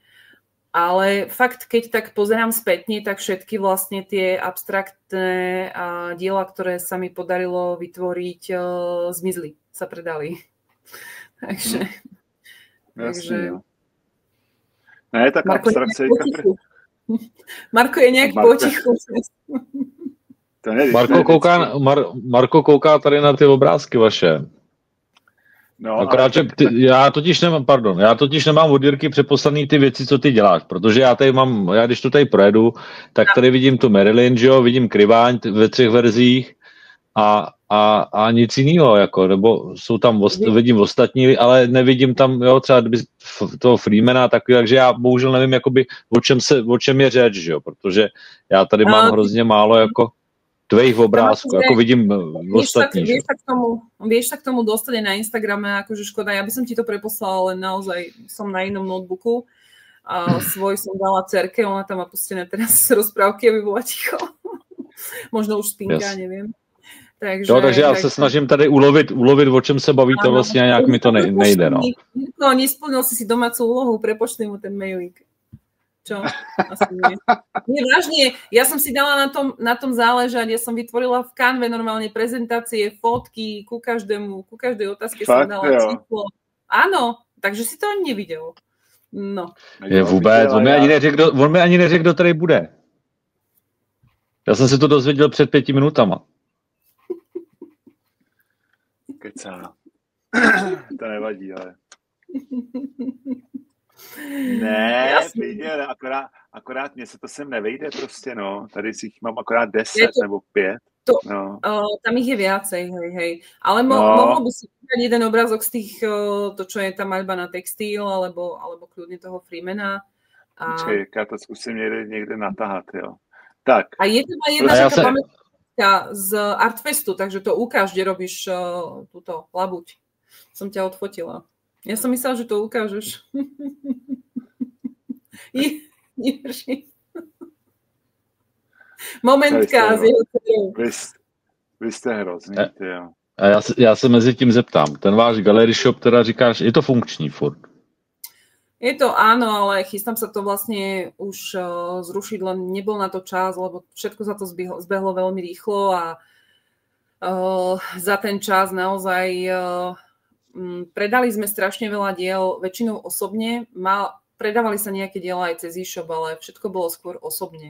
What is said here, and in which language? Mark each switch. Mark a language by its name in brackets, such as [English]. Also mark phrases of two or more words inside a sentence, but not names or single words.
[Slovak] Ale fakt, keď tak pozerám spätne, tak všetky vlastne tie abstraktné diela, ktoré sa mi podarilo vytvoriť, zmizli, sa predali. Takže... [Czech] Jasne, ne, tak abstrakce... Marko je nejak potichu. Marko kouká tady na ty obrázky vaše. No, akorát, že já totiž nemám od Jirky přeposlaný ty věci, co ty děláš, protože já když to tady projedu, tak tady vidím tu Marilyn, že jo, vidím Kryváň ve 3 verzích a nic jiného, jako, nebo jsou tam, vidím ostatní, ale nevidím tam, jo, třeba toho Freemana takový, takže já bohužel nevím, jakoby, o čem je řeč, že jo, protože já tady mám hrozně málo, jako, [Slovak] tvojich obrázků, ako vidím ostatní. Vieš sa k tomu dostať aj na Instagrame, akože škoda, ja by som ti to preposlala, ale naozaj som na inom notebooku. Svoj som dala dcerke, ona tam má pustené teraz rozprávky, aby bola ticho. Možno už spínka, neviem. Takže [Czech] já se snažím tady ulovit, o čem se bavíte vlastně a nějak mi to nejde. No. [Slovak] Jirko, nesplnil si domácu úlohu, prepošli mu ten mailík. Čo? Asi nie. Nie, vážne, ja som si dala na tom záležať, ja som vytvorila v Canve normálne prezentácie, fotky, ku každej otázke som dala číslo. Áno, takže si to ani nevidel. No. [Czech] Je vůbec, on mi ani neřekl, kdo tady bude. Já jsem se to dozvěděl před 5 minutama. Kecá. To nevadí, ale... Ne, viděl, akorát mně se to sem nevejde prostě, no. Tady si jich mám akorát 10 nebo 5. No. [Slovak] Tam ich je viacej, hej. Ale mohol by si vybrať jeden obrázok z tých, to čo je tá maľba na textil, alebo kľudne toho Freemana. [Czech] Počkej, já to zkusím někde natáhat, jo. Tak. [Slovak] A je tam aj jedna taká pamätka z Artfestu, takže to ukáž, kde robíš túto labuť. Som ťa odfotila. Ja som myslela, že to ukážeš. Momentka z jeho cedou. [Czech] Vy jste hrozný, jo. A já se mezi tím zeptám. Ten váš [English] gallery shop, [Czech] teda říkáš, je to funkční furt? [Slovak] Je to áno, ale chystám sa to vlastne už zrušiť, len nebol na to čas, lebo všetko sa to zbehlo veľmi rýchlo a za ten čas naozaj predali sme strašne veľa diel, väčšinou osobne. Predávali sa nejaké diela aj cez e-shop, ale všetko bolo skôr osobne.